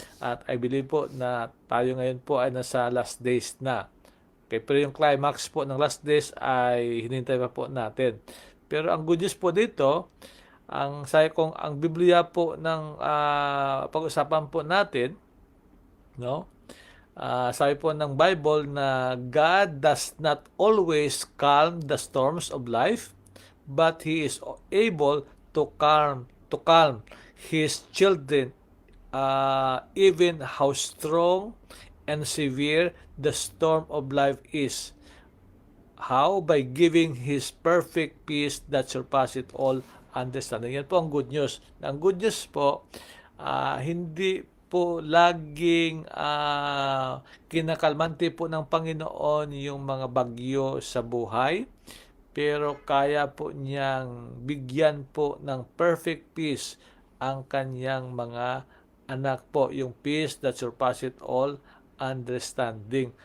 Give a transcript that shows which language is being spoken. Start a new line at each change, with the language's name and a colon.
Filipino: At
English: I believe
Filipino: po na tayo ngayon po ay nasa last days na. Okay, pero yung climax po ng last days ay hinintay pa po natin. Pero ang good news po dito, ang sabi kong ang Biblia po ng pag-usapan po natin, no? Sabi po ng Bible na
English: God does not always calm the storms of life, but He is able to calm His children, even how strong and severe the storm of life is. How? By giving His perfect peace that surpasses all understanding.
Filipino: Yan po ang good news. Ang good news po, hindi po laging kinakalmante po ng Panginoon yung mga bagyo sa buhay, pero kaya po niyang bigyan po ng perfect peace ang kanyang mga anak po, yung
English: peace that surpasses all understanding.